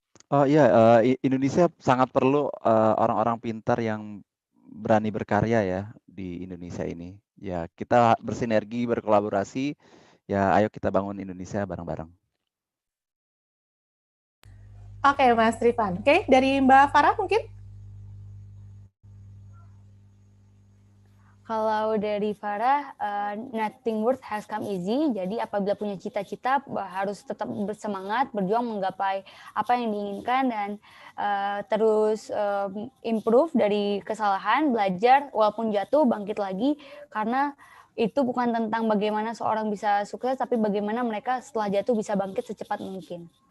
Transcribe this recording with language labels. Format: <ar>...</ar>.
<id>Oh iya, Indonesia sangat perlu orang-orang pintar yang berani berkarya ya di Indonesia ini. Ya, kita bersinergi, berkolaborasi. Ya, ayo kita bangun Indonesia bareng-bareng. Oke, Mas Rifan. Oke, dari Mbak Farah mungkin? Kalau dari Farah,</id> <en>nothing worth has come easy.</en> <id>Jadi apabila punya cita-cita harus tetap bersemangat, berjuang menggapai apa yang diinginkan dan terus improve dari kesalahan, belajar, walaupun jatuh bangkit lagi, karena itu bukan tentang bagaimana seorang bisa sukses, tapi bagaimana mereka setelah jatuh bisa bangkit secepat mungkin.</id>